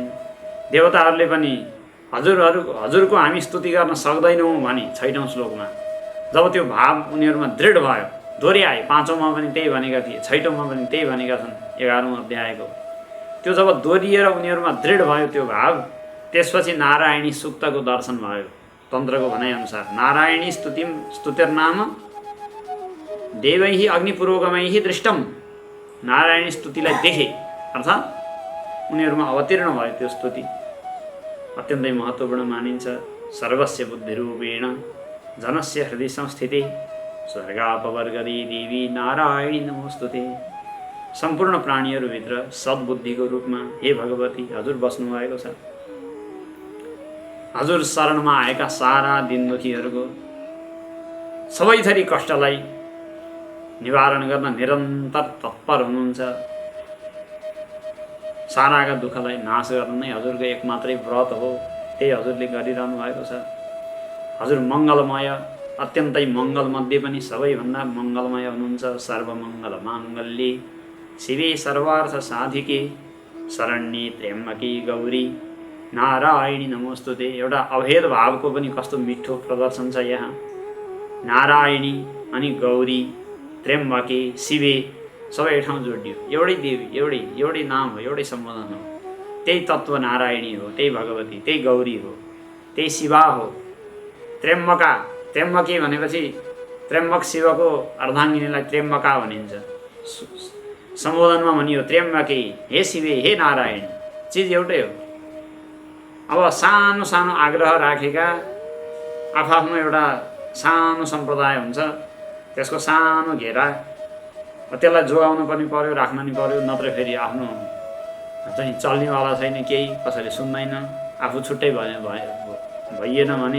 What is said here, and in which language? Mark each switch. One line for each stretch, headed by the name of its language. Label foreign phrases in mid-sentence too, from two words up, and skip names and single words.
Nepali: देवताहरूले पनि हजुरको हामी स्तुति गर्न सक्दैनौँ भने 6औं श्लोकमा जब त्यो भाव उनीहरूमा दृढ भयो, दोहोऱ्याए। 5औंमा पनि त्यही भनेका थिए, 6औंमा पनि त्यही भनेका छन् 11औं अध्यायको। त्यो जब दोहोरिएर उनीहरूमा दृढ भयो त्यो भाव, त्यसपछि नारायणी सूक्तको दर्शन भयो। तन्त्रको भनाइअनुसार
Sanskrit: नारायणी स्तुतिर्नाम देवैः अग्निपूर्वकमैः दृष्टम,
Nepali: नारायणी स्तुतिलाई देखे अर्थात् उनीहरूमा अवतीर्ण भयो त्यो स्तुति। अत्यन्तै महत्त्वपूर्ण मानिन्छ।
Sanskrit: सर्वस्य बुद्धिरूपेण जनस्य हृदय संस्थिते स्वर्गापवर्गदी देवी नारायणी नमोस्तुते।
Nepali: सम्पूर्ण प्राणीहरूभित्र सद्बुद्धिको रूपमा हे भगवती हजुर बस्नुभएको छ। हजुर शरणमा आएका सारा दिनदुखीहरूको सबै थरी कष्टलाई निवारण गर्न निरन्तर तत्पर हुनुहुन्छ। साराका दुःखलाई नाश गर्न नै हजुरको एकमात्रै व्रत हो, त्यही हजुरले गरिरहनु भएको छ। हजुर मङ्गलमय, अत्यन्तै मङ्गलमध्ये पनि सबैभन्दा मङ्गलमय हुनुहुन्छ।
Sanskrit: सर्वमङ्गल माङ्गल्ये शिवे सर्वार्थ साधिके शरण्ये त्र्यम्बके गौरी नारायणी नमोस्तुते।
Nepali: एउटा अभेद भावको पनि कस्तो मिठो प्रदर्शन छ यहाँ। नारायणी अनि गौरी, त्र्यम्बके, शिवे सबै ठाउँ जोडियो। एउटै देवी, एउटै नाम हो, एउटै सम्बोधन हो। त्यही तत्त्व नारायणी हो, त्यही भगवती, त्यही गौरी हो, त्यही शिवा हो। त्र्यम्बका, त्र्यम्बके भनेपछि त्र्यम्बक शिवको अर्धाङ्गिनीलाई त्र्यम्बका भनिन्छ। सम्बोधनमा भनियो त्र्यम्बके, हे शिवे, हे नारायण, चिज एउटै हो। अब सानो सानो आग्रह राखेका आफ्नो एउटा सानो सम्प्रदाय हुन्छ, त्यसको सानो घेरा, त्यसलाई जोगाउनु पनि पर्यो, राख्न नि पर्यो, नत्र फेरि आफ्नो चाहिँ चल्नेवाला छैन, केही कसैले सुन्दैन, आफू छुट्टै भइएन भने।